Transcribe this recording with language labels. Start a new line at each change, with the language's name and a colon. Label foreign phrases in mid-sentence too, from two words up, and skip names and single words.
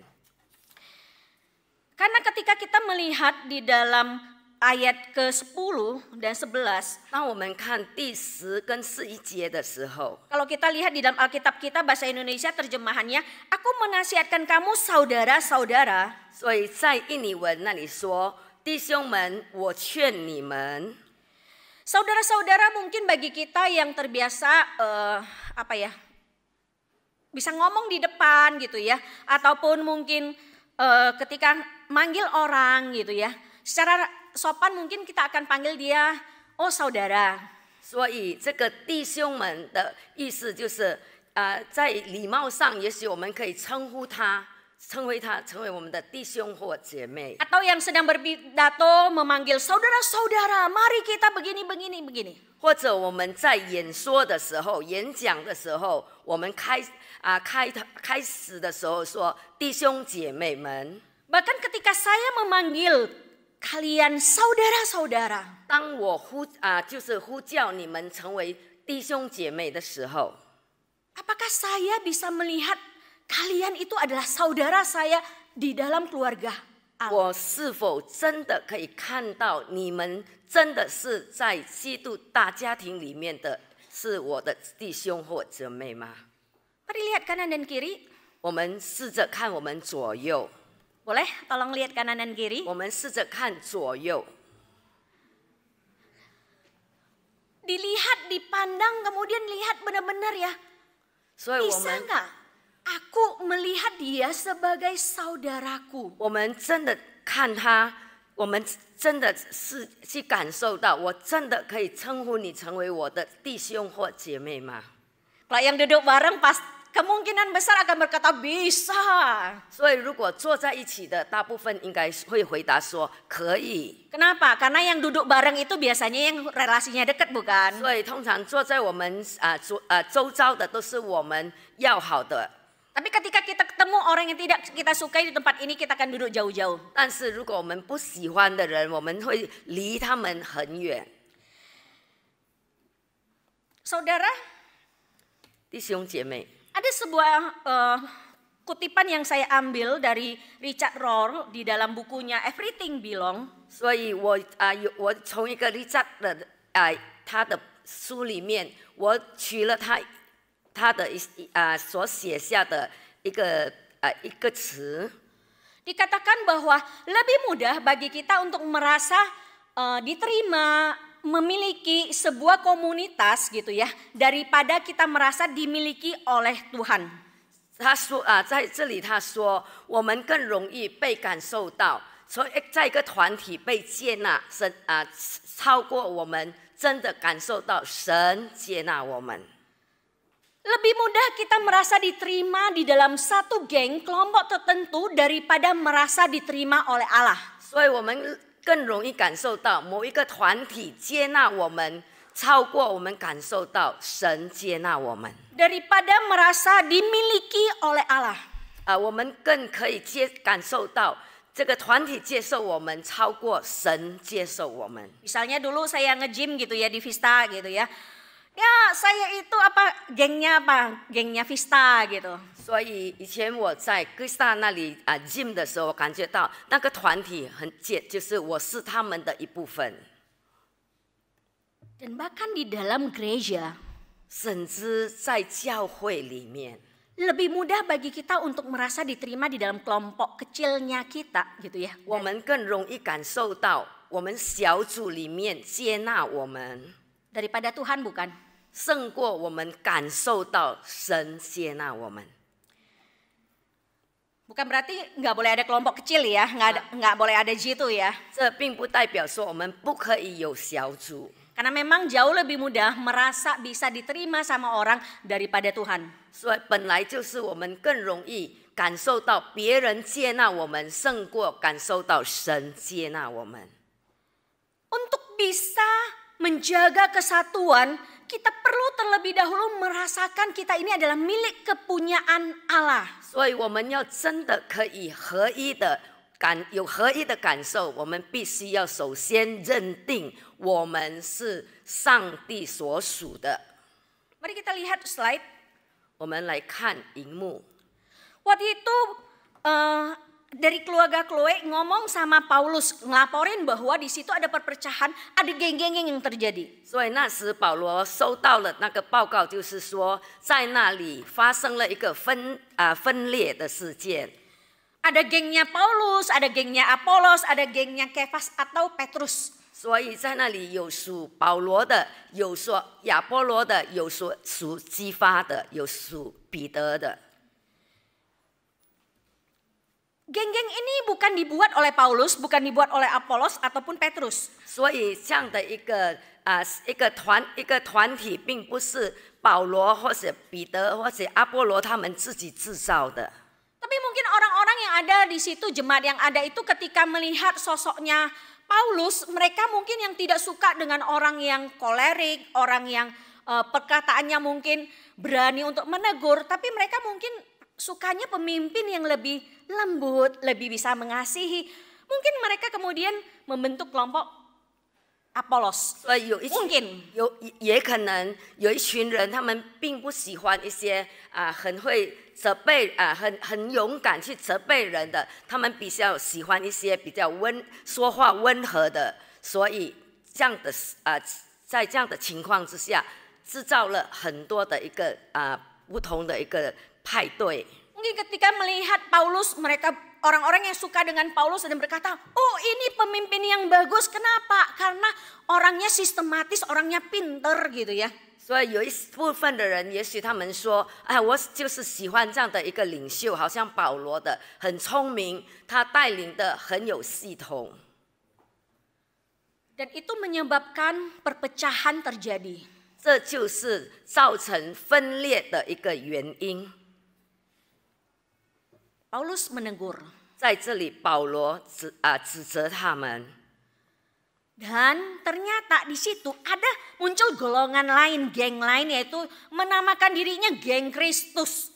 Indonesian: Karena ketika kita melihat di dalam ayat ke-10 dan 11.
Chinese: 当我们看第10跟11节的时候，
Indonesian: Kalau kita lihat di dalam Alkitab kita bahasa Indonesia terjemahannya, aku menasihatkan kamu saudara-saudara.
Chinese: 所以在印尼文那里说：“弟兄们，我劝你们。”
Indonesian: Saudara-saudara mungkin bagi kita yang terbiasa bisa ngomong di depan gitu ya, ataupun mungkin ketika manggil orang gitu ya, secara sopan mungkin kita akan panggil dia, oh saudara.
Chinese: 所以这个弟兄们的意思就是，在礼貌上，也许我们可以称为他成为我们的弟兄或姐妹。
Indonesian: Atau yang sedang berpidato memanggil saudara-saudara, mari kita begini.
Chinese: 或者我们在演说的时候、演讲的时候，我们开始的时候说弟兄姐妹们。
Indonesian: Bahkan ketika saya memanggil kalian saudara-saudara,
Chinese: 当我就是呼叫你们成为弟兄姐妹的时候，
Indonesian: apakah saya bisa melihat kalian itu adalah saudara saya di dalam keluarga Allah?
Chinese: 我是否真的可以看到你们真的是在基督大家庭里面的是我的弟兄或姐妹吗？
Indonesian: Mari lihat kanan dan kiri.
Chinese: 我们试着看我们左右，
Indonesian: Boleh tolong lihat kanan dan kiri.
Chinese: 我们试着看左右，
Indonesian: Dilihat, dipandang, kemudian lihat benar-benar ya.
Chinese: 所以我
Indonesian: Bisa
Chinese: 们
Indonesian: nggak aku melihat dia sebagai saudaraku?
Chinese: 我们真的看他，我们真的是去感受到，我真的可以称呼你成为我的弟兄或姐妹吗？
Indonesian: Kalau yang duduk bareng kemungkinan besar akan berkata bisa.
Chinese: 所以如果坐在一起的，大部分应该会回答说可以。
Indonesian: Kenapa? Karena yang duduk bareng itu biasanya yang relasinya dekat, bukan?
Chinese: 所以通常坐在我们周遭的都是我们要好的。
Indonesian: Tapi ketika kita ketemu orang yang tidak kita sukai di tempat ini, kita akan duduk jauh-jauh.
Chinese: 但是如果我们不喜欢的人，我们会离他们很远。
Indonesian: Saudara,
Chinese: 弟兄姐妹，
Indonesian: ada sebuah kutipan yang saya ambil dari Richard Rohr di dalam bukunya Everything Belong.
Chinese: 所以我从一个 Richard 的他的书里面，我取了他的所写下的一个词。
Indonesian: Dikatakan bahwa lebih mudah bagi kita untuk merasa diterima, memiliki sebuah komunitas gitu ya, daripada kita merasa dimiliki oleh Tuhan.
Chinese: 他说在这里他说，我们更容易被感受到，所以在一个团体被接纳，超过我们真的感受到神接纳我们。
Indonesian: Lebih mudah kita merasa diterima di dalam satu geng kelompok tertentu daripada merasa diterima oleh Allah.
Chinese: 所以我们更容易感受到某一个团体接纳我们，超过我们感受到神接纳我们。
Indonesian: Daripada merasa dimiliki oleh Allah.
Chinese: 我们更可以感受到这个团体接受我们，超过神接受我们。
Indonesian: Misalnya dulu saya nge-gym gitu ya di Vista gitu ya. Ya saya itu gengnya Vista gitu.
Chinese: 所以以前我在哥斯达那里gym 的时候，我感觉到那个团体就是我是他们的一部分。
Indonesian: Dan bahkan di dalam gereja,
Chinese: 甚至在教会里面，
Indonesian: lebih mudah bagi kita untuk merasa diterima di dalam kelompok kecilnya kita gitu ya.
Chinese: 我们更容易感受到我们小组里面接纳我们，
Indonesian: Daripada Tuhan, bukan?
Chinese: 胜过我们感受到神接纳我们。
Indonesian: Bukan berarti nggak boleh ada kelompok kecil ya, nggak boleh ada jitu ya.
Chinese: 这并不代表说我们不可以有小组，
Indonesian: Karena memang jauh lebih mudah merasa bisa diterima sama orang daripada Tuhan.
Chinese: 所以本来就是我们更容易感受到别人接纳我们，胜过感受到神接纳我们。
Indonesian: Untuk bisa menjaga kesatuan, kita perlu terlebih dahulu merasakan kita ini adalah milik kepunyaan Allah.
Chinese: 所以我们要真的可以有合一的感受，我们必须要首先认定我们是上帝所属的。
Indonesian: Mari kita lihat slide.
Chinese: 我们来看荧幕，
Indonesian: Waktu itu dari keluarga Chloe ngomong sama Paulus, ngelaporin bahwa di situ ada perpecahan, ada geng-geng yang terjadi.
Chinese: 所以那时保罗收到了那个报告，就是说在那里发生了一个分裂的事件。
Indonesian: Ada gengnya Paulus, ada gengnya Apolos, ada gengnya Kefas atau Petrus.
Chinese: 所以在那里有属保罗的，有属亚波罗的，有属基法的，有属彼得的。
Indonesian: Geng-geng ini bukan dibuat oleh Paulus, bukan dibuat oleh Apolos ataupun Petrus.
Chinese: 所以这样的一个团体，并不是保罗或者彼得或者阿波罗他们自己制造的。
Indonesian: Tapi mungkin orang-orang yang ada di situ, jemaat yang ada itu ketika melihat sosoknya Paulus, mereka mungkin yang tidak suka dengan orang yang kolerik, orang yang perkataannya mungkin berani untuk menegur, tapi mereka mungkin sukanya pemimpin yang lebih lembut, lebih bisa mengasihi. Mungkin mereka kemudian membentuk kelompok Apolos.
Chinese: 所以也可能有一群人，他们并不喜欢一些很会责备很勇敢去责备人的，他们比较喜欢一些比较说话温和的，所以这样的在这样的情况之下，制造了很多的一个不同的一个派对。
Indonesian: Mungkin ketika melihat Paulus, mereka orang-orang yang suka dengan Paulus dan berkata, oh ini pemimpin yang bagus, kenapa? Karena orangnya sistematis, orangnya pinter gitu ya.
Chinese: 所以有一部分的人，也许他们说，我就是喜欢这样的一个领袖，好像保罗的，很聪明，他带领的很有系统。
Indonesian: Dan itu menyebabkan perpecahan terjadi.
Chinese: 这就是造成分裂的一个原因。
Indonesian: Paulus menegur.
Chinese: 在这里，保罗指责他们。
Indonesian: Dan ternyata di situ ada muncul golongan lain, geng lain, yaitu menamakan dirinya geng Kristus.